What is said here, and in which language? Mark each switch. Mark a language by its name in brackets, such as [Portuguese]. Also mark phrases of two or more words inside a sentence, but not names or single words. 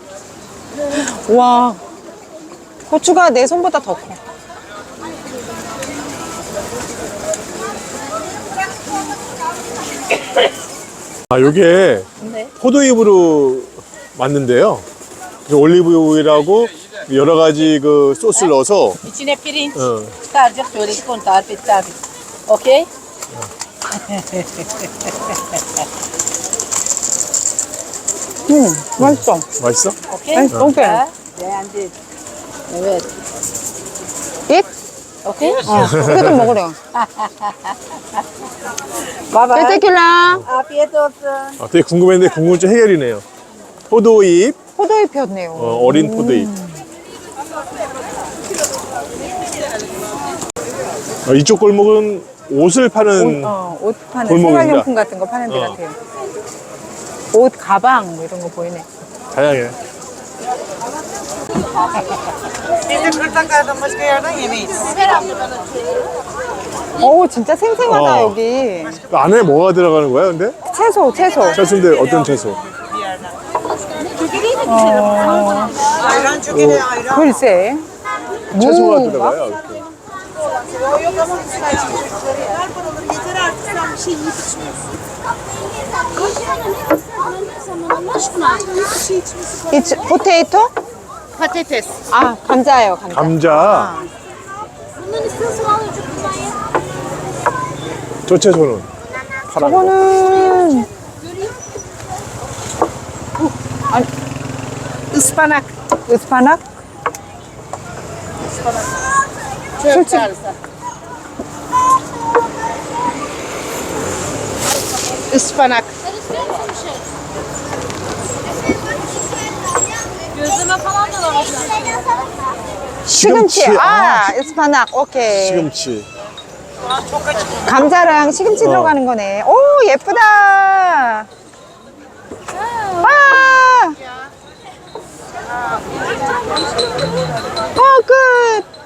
[Korean] 와, 고추가 내 손보다 더 커. 요게 포도잎으로 만든대요. 그래서 올리브오일하고 여러 가지 그 소스를 넣어서 [Turkish] İçine pirinç, [Korean] 어. [Turkish] çıkaracak söyledik onu tarif etti abi. Okey? [Korean] 맛있어. 맛있어? [Turkish] Okey? Okey. Ha, beğendin. Evet. [Korean] 잇? Okey? 그거 좀 먹으래요. [English] Bye bye. [Korean] 테킬라. [Turkish] Afiyet olsun. [Korean] 되게 궁금했는데 궁금증 해결이네요. 포도잎, 포도잎이었네요. 어린 포도잎. 이쪽 골목은 옷을 파는 옷 파는 골목입니다. 생활용품 같은 거 파는 데 같아요. 옷, 가방 뭐 이런 거 보이네. 다양해. [Turkish] Biz de Kırtaklar'dan başka yerden yemeyiz. [Korean] 진짜 생생하다 어. 여기. 그 안에 뭐가 들어가는 거야, 근데? 채소. 채소인데 어떤 채소? [Turkish] Ayran çok iyi ayran. [Korean] 글쎄. 채소가 무가? 들어가요. 이렇게. [Turkish] Yok ama müsait çocukları. Ver paraları yeter artık sen bir şey yiyip içmiyorsun. [English] It's potato? [Turkish] Patates. [Korean] 감자예요, 감자. 감자. 저 채소는 파란 거. 저거는 [Turkish] Ispanak. [Korean] 으스파낙? [Turkish] Çöp sarısı. Ispanak. Gözleme falan da var. [Korean] 시금치. 으스파낙. 오케이. 시금치. 감자랑 시금치 들어가는 거네. 오, 예쁘다. 끝.